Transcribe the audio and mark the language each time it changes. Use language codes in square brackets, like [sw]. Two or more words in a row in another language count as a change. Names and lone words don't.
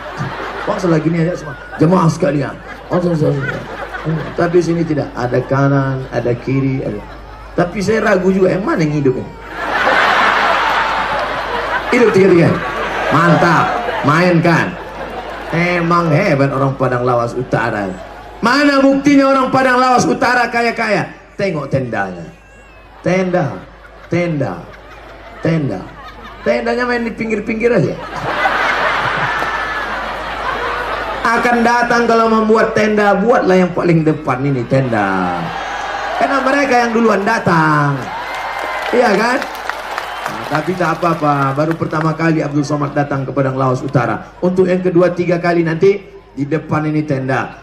[id] Wah, selagi ini aja semua jemaah sekalian. Tapi sini tidak, ada kanan, ada kiri, ada. Tapi saya ragu juga, yang mana yang hidup ini? Hidup 3-3. Mantap, mainkan. Emang hebat orang Padang Lawas Utara. Mana buktinya orang Padang Lawas Utara kaya-kaya? Tengok tendanya. Tendanya main di pinggir-pinggir aja. Akan datang kalau membuat tenda, buatlah yang paling depan ini tenda. Karena mereka yang duluan datang. Iya kan? Nah, tapi tak apa-apa, baru pertama kali Abdul Somad datang ke Padang Lawas Utara. Untuk yang kedua 3 kali nanti di depan ini tenda.